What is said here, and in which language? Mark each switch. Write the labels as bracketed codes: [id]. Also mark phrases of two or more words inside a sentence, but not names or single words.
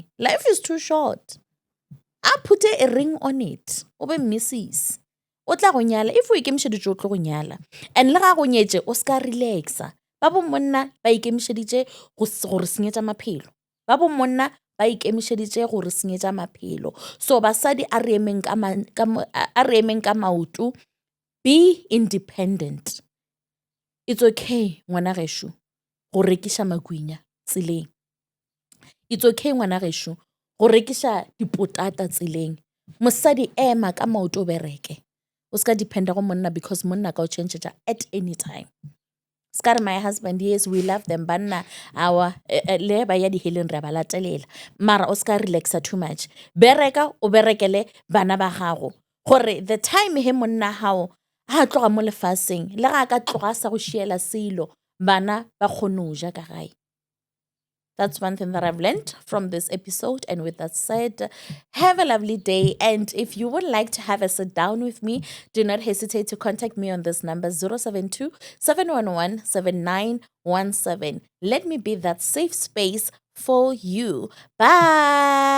[en] Life is too short. A put a ring on it. [nso] O be Mrs. O tla go nyala if o ikemišeditše o tlo go nyala. And le ga go nyetše o ska relaxa. Ba bo monna ba ikemišeditše gore senyetša maphelo. Ba bo monna ba ikemišeditše gore senyetša maphelo. So basadi a re emeng ka maoto. [en] Be independent. It's okay, [nso] ngwana gešo, go rekiša magwinya tseleng. [en] It's okay, [nso] ngwana gešo, go rekiša dipotata tseleng. Mosadi ema ka maoto bereke. O ska dependa go monna because monna ka o change [en] at any time. [nso] Skare [en] my husband, yes, we love them, [nso] banna our le ba ya di healing re ba latelela. Mara o ska relaxa [en] too much. [nso] Bereka o berekele bana ba gago. Gore [en] the time [nso] he monna hao a tloga mo lefaseng le ga ka tloga sa go šiela selo bana ba kgone ja ka gae. [en] That's one thing that I've learned from this episode. And with that said, have a lovely day. And if you would like to have a sit down with me, do not hesitate to contact me on this number 072-711-7917. Let me be that safe space for you.